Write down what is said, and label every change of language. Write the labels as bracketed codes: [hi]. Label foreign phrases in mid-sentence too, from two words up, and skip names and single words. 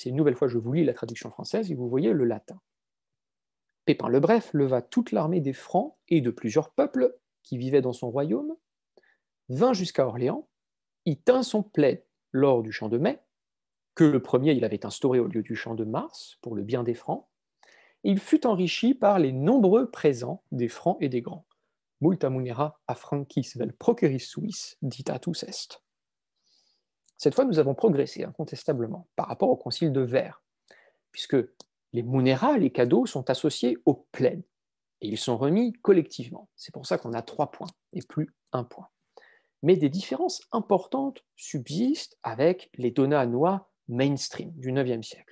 [fr] Et une nouvelle fois, je vous lis la traduction française et vous voyez le latin. Pépin le Bref leva toute l'armée des Francs et de plusieurs peuples qui vivaient dans son royaume, vint jusqu'à Orléans, y tint son plaid lors du chant de mai, que le premier il avait instauré au lieu du chant de mars, pour le bien des Francs, et il fut enrichi par les nombreux présents des Francs et des Grands. [la] Multa munera a francis vel proceris suis ditatus est. [fr] Cette fois, nous avons progressé incontestablement par rapport au concile de Vert, puisque les munera, les cadeaux, sont associés au plaid, et ils sont remis collectivement. C'est pour ça qu'on a 3 points, et plus 1 point. Mais des différences importantes subsistent avec les [la] dona annua [fr] mainstream du IXe siècle.